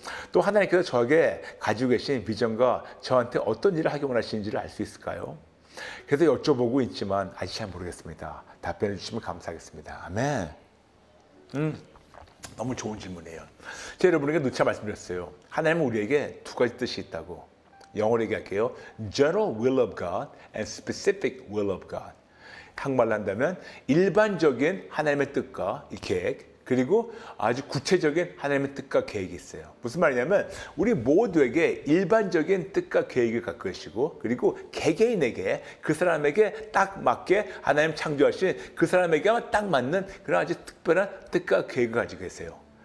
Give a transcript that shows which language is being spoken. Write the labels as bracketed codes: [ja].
[ko] 또 하나님께서 저에게 가지고 계신 비전과 저한테 어떤 일을 하기 원하시는지를 알 수 있을까요? 그래서 여쭤보고 있지만 아직 잘 모르겠습니다. 답변해 주시면 감사하겠습니다. 아멘. 너무 좋은 질문이에요. 제가 여러분에게 누차 말씀드렸어요. 하나님은 우리에게 두 가지 뜻이 있다고. 영어로 얘기할게요. [en] General will of God and specific will of God. [ko] 한국말로 한다면 일반적인 하나님의 뜻과 이 계획, 그리고 아주 구체적인 하나님의 뜻과 계획이 있어요. 무슨 말이냐면 우리 모두에게 일반적인 뜻과 계획을 갖고 계시고 그리고 개개인에게 그 사람에게 딱 맞게 하나님 창조하신 그 사람에게만 딱 맞는 그런 아주 특별한 뜻과 계획을 가지고 계세요.